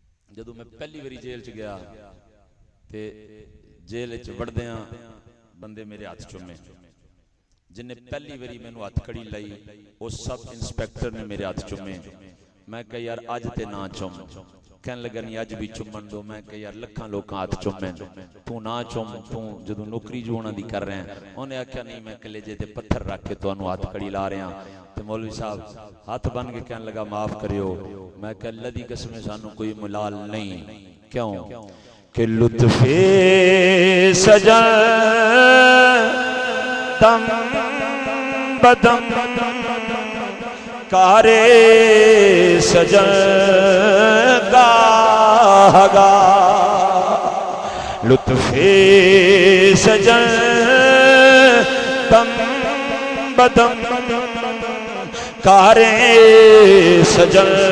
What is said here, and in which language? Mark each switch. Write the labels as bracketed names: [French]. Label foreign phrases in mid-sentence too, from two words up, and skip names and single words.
[Punjabi] جدوں میں پہلی واری جیل چ گیا تے جیل چ وڑدیاں بندے میرے ہاتھ چومے، جن نے پہلی واری مینوں ہاتھ کھڑی لائی اس سب انسپیکٹر نے میرے ہاتھ چومے۔ میں کہ یار اج تے نہ چوم، کہنے لگا نہیں اج بھی چومن دو۔ میں کہ یار لکھاں لوکاں ہاتھ چومیں تو نہ چوم، تو جدوں نوکری جو انہاں دی کر رہے ہیں۔ انہیں آکھیا نہیں میں کلیجے تے پتھر رکھ کے تانوں ہاتھ کھڑی لا رہا ہاں۔ تے مولوی صاحب ہاتھ بن کے کہنے لگا معاف کریو۔ میں کہ اللہ دی قسم سانوں کوئی ملال نہیں، کیوں کہ [Persian] لطف سجن دم بدم کارے سجن گاہ گاہ، لطف سجن دم بدم کارے سجن